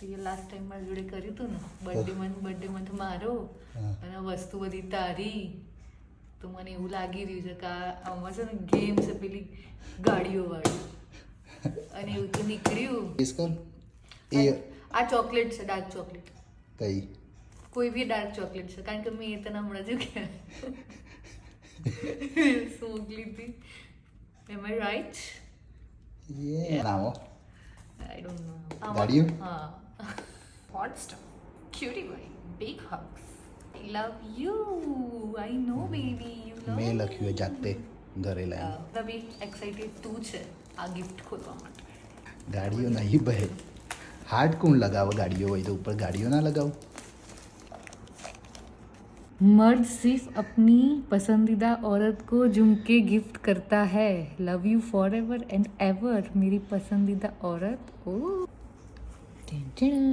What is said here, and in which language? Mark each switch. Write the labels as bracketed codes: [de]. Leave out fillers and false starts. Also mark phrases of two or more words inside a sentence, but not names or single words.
[gu] લાસ્ટ ટાઈમ મારી જોડે કર્યું હતું ને [en] birthday month [gu] મારો અને વસ્તુ બધી તારી, તો મને એવું લાગી રહ્યું છે કે આમાં છે ને ગેમ છે પેલી ગાડીઓ વાળી, અને એવું તો નીકળ્યું. આ ચોકલેટ છે, [en] dark chocolate. [gu] કઈ? કોઈ બી [en] dark chocolate [gu] છે, કારણ કે મેં એ તને હમણાં જ કે મોકલી હતી. [en] Am I right? નામો I don't know. ગાડીઓ? Hot stuff. Cutie boy. Big hugs. I love you. I know, baby. You love [gu] મેં લખ્યું જાતે ઘરે લાવીને. તभी excited તું છે આ ગિફ્ટ ખોલવા માટે. ગાડીઓ નહીં ભાઈ, હાર્ટ કોણ લગાવે? ગાડીઓ હોય તો ઉપર ગાડીઓ ના લગાવો. [hi] मर्द सिर्फ अपनी पसंदीदा औरत को झुमके गिफ्ट करता है. [en] love you for ever and ever [hi] मेरी पसंदीदा औरत. [en] ओ